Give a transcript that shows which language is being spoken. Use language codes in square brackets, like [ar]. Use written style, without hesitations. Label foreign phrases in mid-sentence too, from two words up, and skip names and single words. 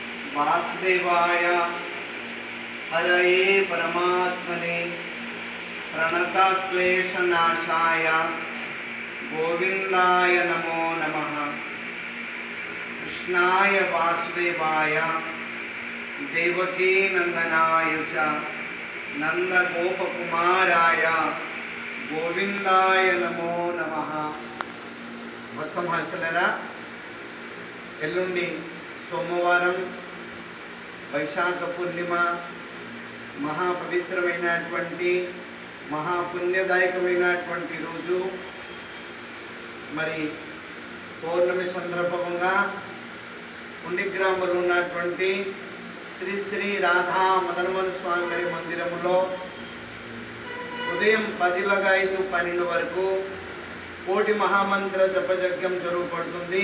[sa] वासुदेवाय हरये परमात्मने प्रणतक्लेशनाशाय गोविंदाय नमो नमः। कृष्णाय वासुदेवाय देवकी नंदनाय च नंदगोपकुमाराय गोविंदाय नमो नमः। [te] భక్త మహర్షులరా, ఎల్లుండి సోమవారం వైశాఖ పూర్ణిమ మహాపవిత్రమైనటువంటి మహాపుణ్యదాయకమైనటువంటి రోజు. మరి పౌర్ణమి సందర్భంగా ఉండిగ్రామంలో ఉన్నటువంటి శ్రీ శ్రీ రాధా మదనమోహన స్వామి వారి మందిరంలో ఉదయం 10:05-12 వరకు కోటి మహామంత్ర జపయజ్ఞం జరుగుపడుతుంది.